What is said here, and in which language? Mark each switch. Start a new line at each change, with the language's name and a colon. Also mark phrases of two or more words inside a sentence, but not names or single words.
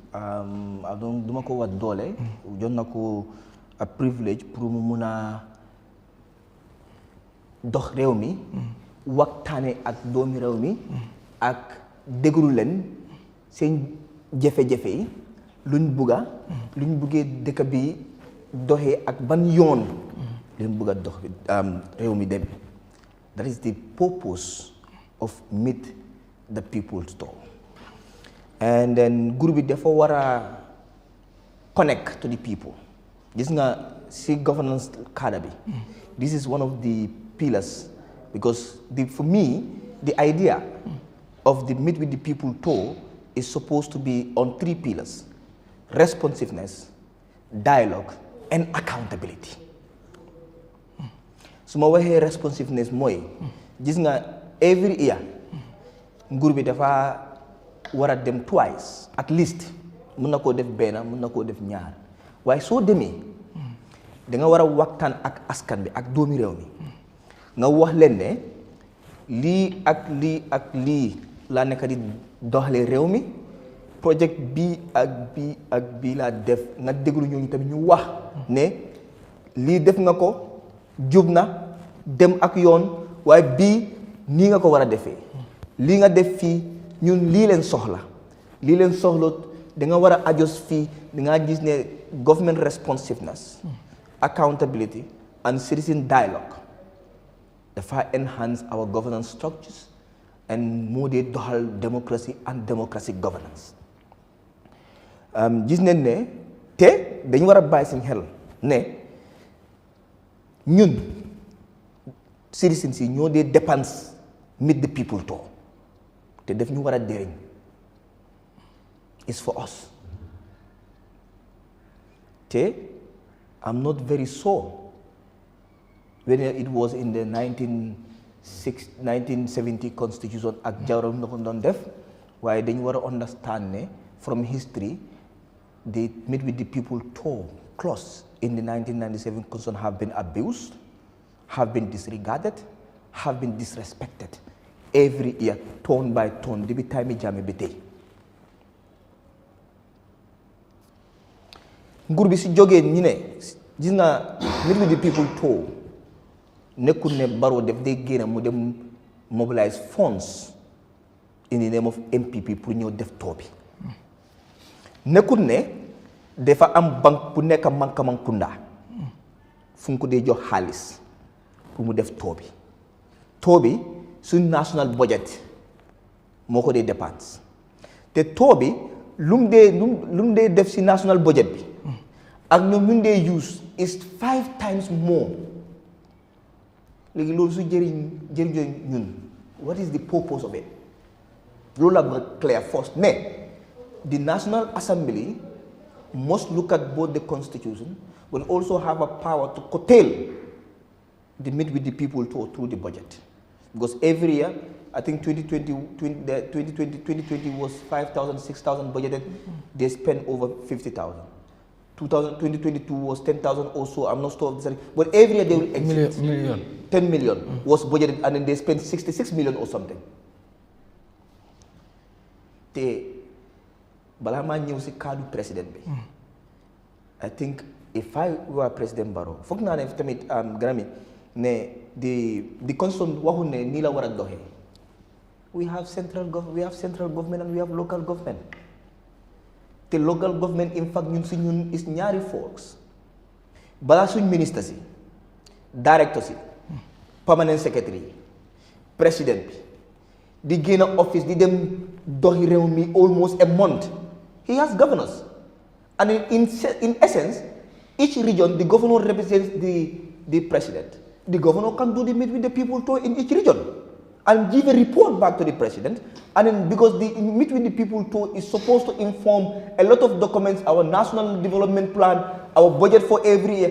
Wolof: du ma ko wax doole jox na ko a
French: privilège pour
Wolof: mu mun a dox réew mi waxtaane ak doomi réew mi ak déglu leen seen jafe-jafe yi luñ buggee dëkk bi doxee ak ban yoon luñ bugga dox réew mi dem
English: that is the purpose of meet the people talk and then
Wolof: groupe bi dafa war a
English: connect to the people
Wolof: gis nga si governance cadre bi
English: this is one of the pillars because for me the idea of the Meet with the People tour is supposed to be on 3 pillars: responsiveness, dialogue, and accountability.
Wolof: su ma waxee responsiveness mooy gis nga
English: every year
Wolof: nguur bi dafa war a dem
English: twice at least,
Wolof: mun na koo def benn, mun na koo def ñaar, waaye soo demee da nga war a waxtaan ak askan bi ak doomi réew mi nga wax leen ne lii ak lii ak lii laa nekk di doxalee réew mi, projet bii ak bii laa def, nga déglu ñooñu tamit ñu wax ne lii def nga ko jub na dem ak yoon, waaye bii nii nga ko war a defee, lii nga def fii ñun lii leen soxla da nga war a adjust fii. da nga gis ne
English: government responsiveness, accountability and citizen dialogue dafa enhance our governance structures and
Wolof: moo dee doxal
English: democracy and democratic governance.
Wolof: Gis nañ ne te dañu war a bàyyi seen xel ne ñun citizens yi ñoo dee dépense Meet the People tour te def ñu war a dériñ
English: is for us. te I'm not very sure whether it was in the 1970 constitution
Wolof: ak Jawara na ko doon def, waaye dañu war a
English: understand ne from history the Meet with the People tour clause in the 1997 constitution have been abused, have been disregarded, have been disrespected every year, tone by tone, depuis time Jammeh
Wolof: bi tey. nguur bi si jógee ñi ne gis nga Meet with the People tour nekkul ne Barrow def day génn mu dem
English: mobilize funds in the name of MPP
Wolof: pour ñëw def tour bi, nekkul ne dafa am banque bu nekk Mankamangkunda fu ko dee jox xaalis pour mu def tour bi suñ
English: national budget
Wolof: moo ko dee dépense, te tour bi lu mu dee def si
English: national budget
Wolof: bi ak ñoom ñu dee
English: use is 5 times more.
Wolof: léegi loolu su jëriñ ñun
English: what is the purpose of it?
Wolof: loolu la bëgg
English: clear first ne the National Assembly must look at both the constitution but also have a power to curtail the Meet with the People tour through the budget, because every year I think 2020 was 5,000, 6,000 budgeted, they spend over 50,000. 2022 was 10,000 or so, I'm not sure of this, but every year they will exit. 10 million was budgeted and then they spent 66 million or something.
Wolof: Te bala ma ñëw si cadre président bi,
English: I think if I were President Barrow,
Wolof: foog naa ne tamit
English: Grammy ne the constitution
Wolof: waxul ne nii la war a doxee.
English: We have central government and we have local government. The local government in fact
Wolof: ñun si ñun
English: is ñaari forks.
Wolof: Balaa suñ ministre si, directeur si,
English: permanent secretary,
Wolof: président bi di génn office di dem doxi réew mi
English: almost a month. He has governors, and in essence each region the governor represents the president. The governor can do the Meet with the People tour in each region and give a report back to the president, and then because the Meet with the People tour is supposed to inform a lot of documents, our national development plan, our budget for every year.